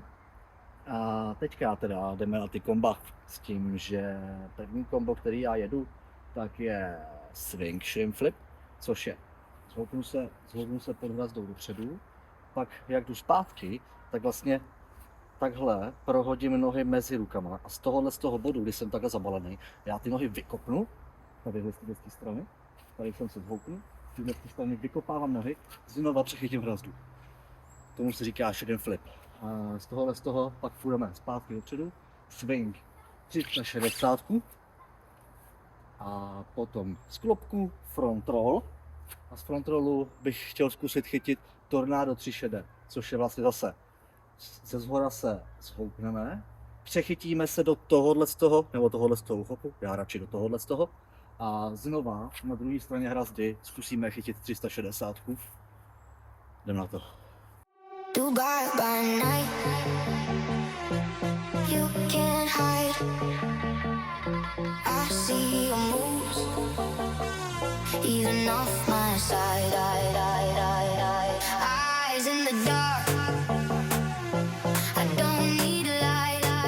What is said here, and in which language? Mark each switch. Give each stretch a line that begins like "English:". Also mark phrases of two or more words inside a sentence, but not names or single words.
Czech: A teďka teda jdeme na ty komba s tím, že první kombo, který já jedu, tak je
English: swing shrimp flip,
Czech: což je zhoupnu se pod hrazdou dopředu, pak jak jdu zpátky, tak vlastně takhle prohodím nohy mezi rukama a z toho bodu, kdy jsem takhle zabalený, já ty nohy vykopnu, tady z té strany, tady jsem se zhoupnu, z té strany vykopávám nohy, znova přechytím hrazdu. Tomu se říká
English: shading flip.
Czech: A z toho pak půjdeme zpátky dopředu, swing 360 a potom z klopku
English: front roll
Czech: a z
English: front rollu
Czech: bych chtěl zkusit chytit tornádo 3 šede, což je vlastně zase ze zhora se zhoupneme, přechytíme se do tohohle uchopu, já radši do tohohle a znova na druhé straně hrazdy zkusíme chytit 360. Jdem na to.
English: Dubai by night, you can't hide. I see your moves, even off my side. Eyes in the dark, I don't need a light.